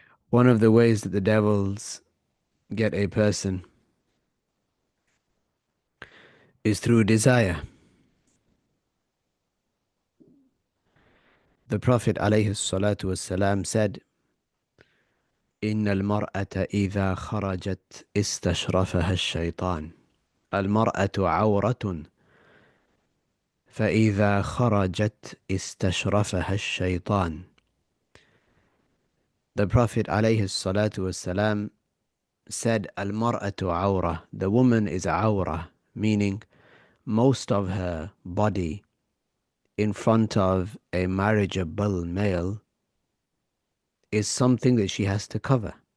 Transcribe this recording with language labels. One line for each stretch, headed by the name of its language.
English: One of the ways that the devils get a person is through desire. The Prophet ﷺ said,
Arabic: إن المرأة إذا خرجت استشرفها الشيطان. المرأة عورة فإذا خرجت استشرفها الشيطان.
English: The Prophet ﷺ said,
Arabic: Al-mar'atu awra,
English: the woman is awra, meaning most of her body in front of a marriageable male is something that she has to cover.